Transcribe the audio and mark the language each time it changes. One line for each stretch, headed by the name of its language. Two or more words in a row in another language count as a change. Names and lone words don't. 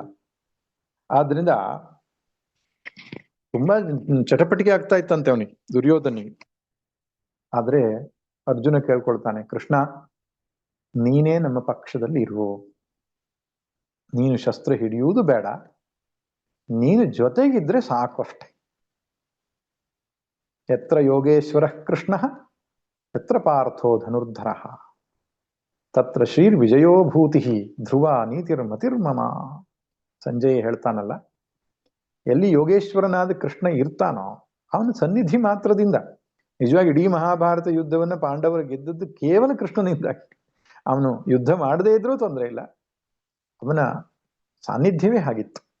Kannada: ಆದ್ರಿಂದ ತುಂಬಾ ಚಟಪಟಿಕೆ ಆಗ್ತಾ ಇತ್ತಂತೆ ಅವನಿಗೆ, ದುರ್ಯೋಧನಿಗೆ. ಆದ್ರೆ ಅರ್ಜುನ ಕೇಳ್ಕೊಳ್ತಾನೆ, ಕೃಷ್ಣ ನೀನೇ ನಮ್ಮ ಪಕ್ಷದಲ್ಲಿ ಇರುವು, ನೀನು ಶಸ್ತ್ರ ಹಿಡಿಯುವುದು ಬೇಡ, ನೀನು ಜೊತೆಗಿದ್ರೆ ಸಾಕು ಅಷ್ಟೆ.
Sanskrit: ಯತ್ರ ಯೋಗೇಶ್ವರ ಕೃಷ್ಣ ಯತ್ರ ಪಾರ್ಥೋ ಧನುರ್ಧರ ತತ್ರ ಶ್ರೀರ್ ವಿಜಯೋಭೂತಿ ಧ್ರುವ ನೀತಿರ್ಮತಿರ್ಮಮ.
Kannada: ಸಂಜಯ್ ಹೇಳ್ತಾನಲ್ಲ, ಎಲ್ಲಿ ಯೋಗೇಶ್ವರನಾದ ಕೃಷ್ಣ ಇರ್ತಾನೋ ಅವನ ಸನ್ನಿಧಿ ಮಾತ್ರದಿಂದ, ನಿಜವಾಗಿ ಇಡೀ ಮಹಾಭಾರತ ಯುದ್ಧವನ್ನ ಪಾಂಡವರು ಗೆದ್ದದ್ದು ಕೇವಲ ಕೃಷ್ಣನಿಂದ. ಅವನು ಯುದ್ಧ ಮಾಡದೇ ಇದ್ರೂ ತೊಂದರೆ ಇಲ್ಲ, ಅವನ ಸಾನ್ನಿಧ್ಯವೇ ಹಾಗಿತ್ತು.